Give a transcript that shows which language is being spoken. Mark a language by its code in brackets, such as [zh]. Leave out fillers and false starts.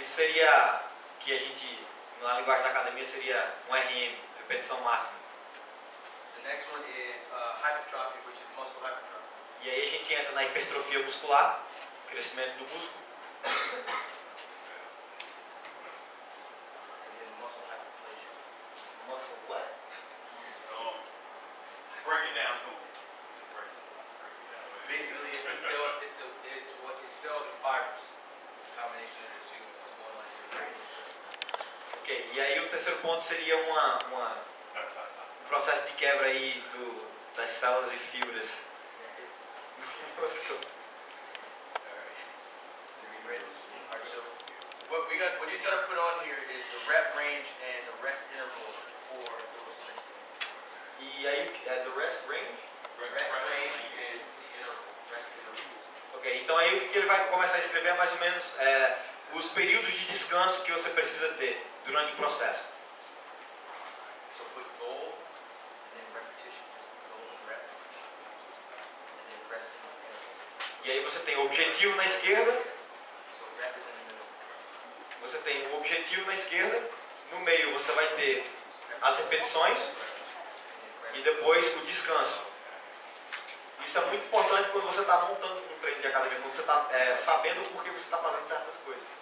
[pt] Isso seria, que a gente, na linguagem da academia, seria um RM, repetição máxima. [en] The next one is hypertrophy, which is muscle hypertrophy. [pt] E aí a gente entra na hipertrofia muscular, crescimento do músculo. [en] And then muscle hyperplasia. Muscle what? Break it down to them. Basically, it's the cells. It's what is cells and fibers. It's the combination of the two. What's going on in your brain. [pt] Ok, e aí o terceiro ponto seria um processo de quebra aí das células e fibras do músculo. [en] Are you ready? All right. So what he's gonna put on here is the rep range and the rest interval for those three things. [pt] E aí, do rest range? [en] Rest range and the interval. Rest interval. [pt] Ok, então aí o que ele vai começar a escrever é mais ou menos os períodos de descanso que você precisa ter durante o processo. [en] So put goal and then repetition. Just put goal and rep. And then rest and interval. [pt] E aí você tem o objetivo na esquerda, [en] So rep is in the middle. [pt] você tem o objetivo na esquerda, no meio você vai ter as repetições e depois o descanso. Isso é muito importante quando você está montando um treino de academia, quando você está sabendo por que você está fazendo certas coisas.